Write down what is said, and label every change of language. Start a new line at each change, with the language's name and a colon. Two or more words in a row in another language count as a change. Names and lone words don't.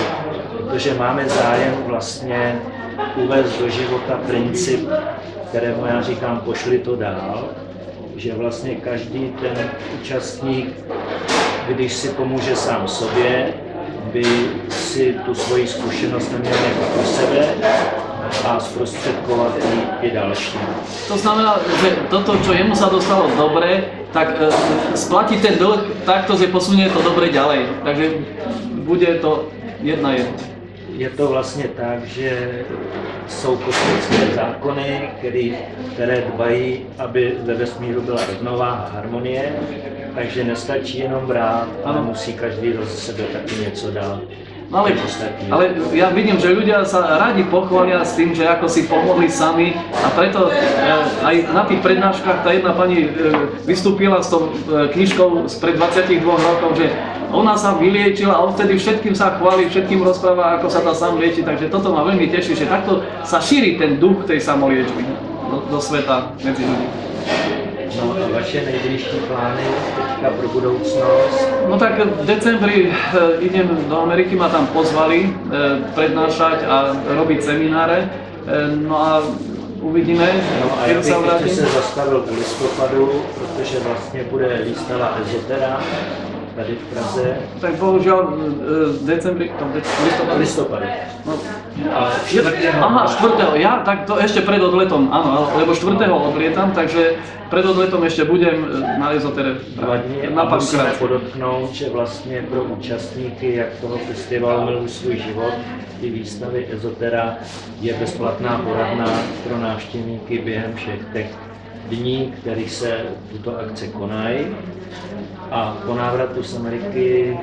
Czech: Protože máme zájem vlastně uvést do života princip, kterému já říkám, pošli to dál, že vlastně každý ten účastník, když si pomůže sám sobě, by si tu svoji zkušenost neměl nechat pro sebe a zprostředkovat i další.
Slovak: To znamená, že toto, čo jemu sa dostalo dobre, tak splatí ten dlh takto, že posunie to dobre ďalej. Takže bude to 1:1.
Czech: Je to vlastně tak, že jsou kosmické zákony, které dbají, aby ve vesmíru byla rovnováha, harmonie, takže nestačí jenom brát, ale musí každý do sebe taky něco dát.
Slovak: No ale ja vidím, že ľudia sa radi pochvália s tým, že ako si pomohli sami a preto aj na tých prednáškach tá jedna pani vystúpila s tou knižkou spred 22 rokov, že ona sa vyliečila a odtedy všetkým sa chváli, všetkým rozpráva, ako sa dá sám liečiť, takže toto ma veľmi teší, že takto sa šíri ten duch tej samoliečby do sveta medzi ľudí.
Czech: No a vaše nejbližší plány teďka pro budoucnost?
Slovak: No tak v decembri idem do Ameriky, ma tam pozvali prednášať a robiť semináre. No a uvidíme, no a keď sa vrátim.
Czech: se zastavil v listopadu, protože vlastně bude výstava Ezotera tady v Praze.
Slovak: Tak bohužiaľ v decembri,
Czech: listopadu. No, ale 4. Aha, 4.
Slovak: Ja, tak to ešte pred odletom, áno, lebo 4. odlietam, takže pred odletom ešte budem na Ezotere.
Czech: A musíme podotknout, že vlastně pro účastníky jak toho festivalu Miluj svůj život i výstavy Ezotera je bezplatná poradna pro návštěvníky během všech těch dní, kterých se tuto akce konají. A po návratu z Ameriky